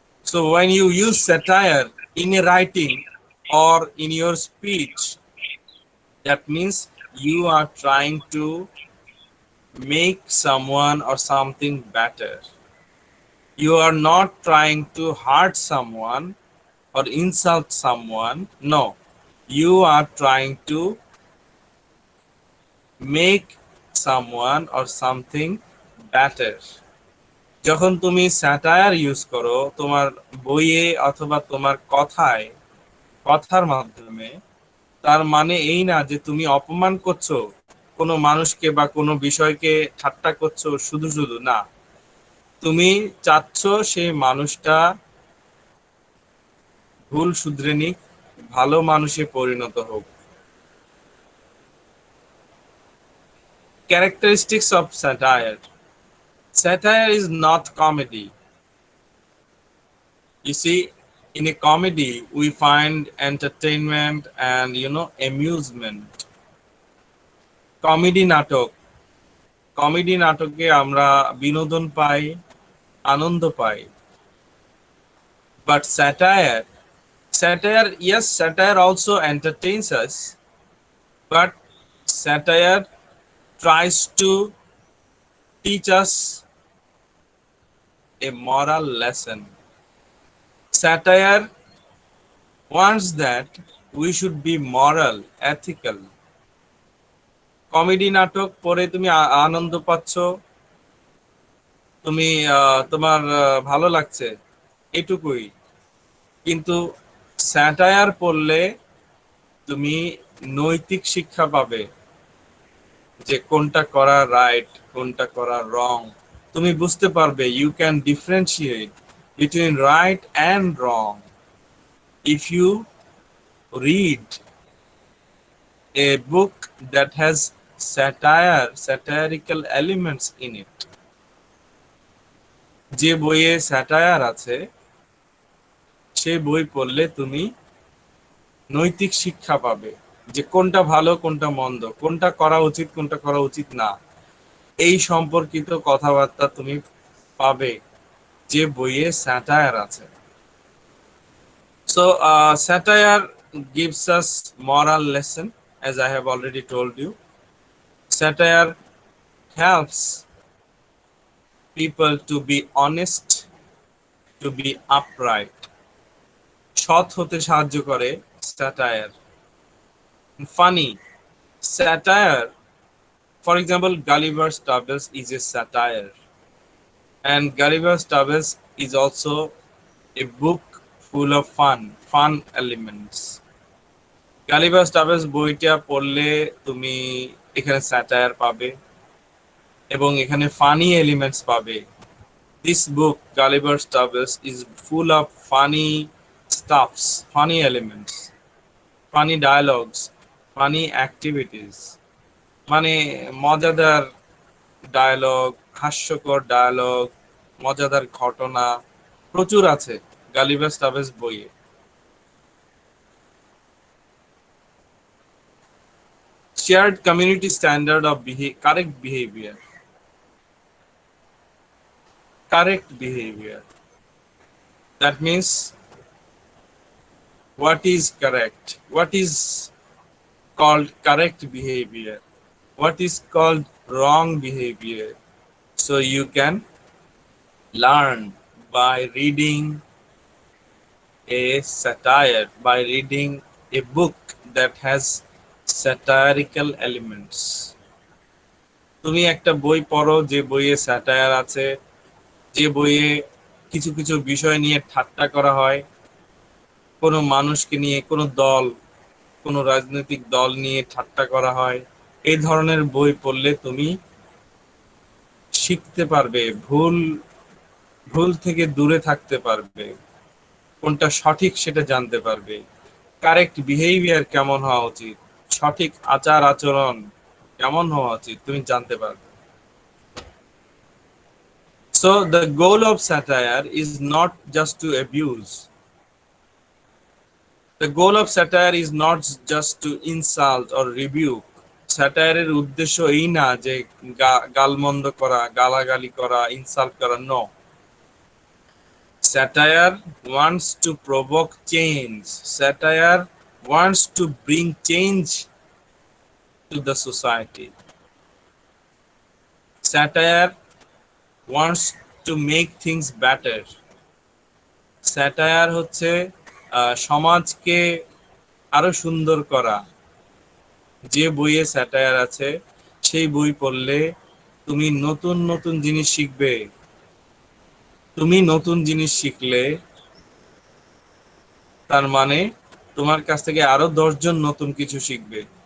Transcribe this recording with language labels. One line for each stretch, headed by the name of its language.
English: So when you use satire in a writing or in your speech, that means you are trying to make someone or something better. You are not trying to hurt someone or insult someone. No, you are trying to make someone or something better.
Bangla: যখন তুমি satire use করো তোমার বইয়ে অথবা তোমার কথায়, কথার মাধ্যমে, তার মানে এই না যে তুমি অপমান করছো কোনো মানুষকে বা কোনো বিষয়কে ঠাট্টা করছো শুধু শুধু, না, তুমি চাচ্ছ সেই মানুষটা ভুল শুধরে নিক, ভালো মানুষে পরিণত হোক।
English: Characteristics of satire. Satire is not comedy. You see, in a comedy we find entertainment and amusement.
Bangla: Comedy নাটক, কমেডি নাটকে আমরা বিনোদন পাই, আনন্দ পাই।
English: But satire, yes, satire also entertains us, but satire tries to teach us a moral lesson. Satire wants that we should be moral, ethical.
Bangla: Comedy নাটক পড়ে তুমি আনন্দ পাচ্ছ, তুমি তোমার ভালো লাগছে, এটুকুই। কিন্তু স্যাটায়ার পড়লে তুমি নৈতিক শিক্ষা পাবে, যে কোনটা করা রাইট, কোনটা করা রং। তুমি বুঝতে পারবে,
English: You can differentiate between right and wrong if you read a book that has satirical elements in it.
Bangla: যে বইয়ে স্যাটায়ার আছে সেই বই পড়লে তুমি নৈতিক শিক্ষা পাবে, যে কোনটা ভালো কোনটা মন্দ, কোনটা করা উচিত কোনটা করা উচিত না, এই সম্পর্কিত কথাবার্তা তুমি পাবে যে বইয়ে স্যাটায়ার আছে।
English: So satire gives us moral lesson, as I have already told you. Satire helps people to be honest, to be upright.
Bangla: সৎ হতে সাহায্য করে satire.
English: Funny satire, for example, Gulliver's Travels is a satire, and Gulliver's Travels is also a book full of fun elements.
Bangla: Gulliver's Travels বইটা পড়লে তুমি এখানে satire পাবে এবং এখানে
English: funny elements
Bangla: পাবে।
English: This book, Gulliver's Travels, is full of funny stuffs, funny elements, funny dialogues, funny activities.
Bangla: মানে মজাদার ডায়লগ, হাস্যকর ডায়লগ, মজাদার ঘটনা প্রচুর আছে Gulliver's Travels বইয়ে।
English: Shared community standard of correct behavior. Correct behavior. That means what is correct? What is called correct behavior? What is called wrong behavior? So you can learn by reading a satire, by reading a book that has satirical elements.
Bangla: তুমি একটা বই পড়ো যে বইয়ে satire আছে, যে বইয়ে কিছু কিছু বিষয় নিয়ে ঠাট্টা করা হয়, কোনো মানুষকে নিয়ে, কোনো দল, কোনো রাজনৈতিক দল নিয়ে ঠাট্টা করা হয়, এই ধরনের বই পড়লে তুমি শিখতে পারবে, ভুল থেকে দূরে থাকতে পারবে, কোনটা সঠিক সেটা জানতে পারবে,
English: correct behaviour
Bangla: কেমন হওয়া উচিত, সঠিক আচার আচরণ কেমন হওয়া উচিত তুমি জানতে পারবে।
English: So the goal of satire is not just to abuse. The goal of satire is not just to insult or rebuke.
Bangla: স্যাটায়ারের উদ্দেশ্য এই না যে গালমন্দ করা, গালাগালি করা, ইনসাল্ট করা।
English: No, satire wants to provoke change. Satire wants to bring change to the society. Satire wants to make things better.
Bangla: Satire হচ্ছে সমাজকে আরো সুন্দর করা। যে বইয়ে স্যাটায়ার আছে সেই বই পড়লে তুমি নতুন নতুন জিনিস শিখবে। তুমি নতুন জিনিস শিখলে তার মানে তোমার কাছ থেকে আরো 10 জন নতুন কিছু শিখবে।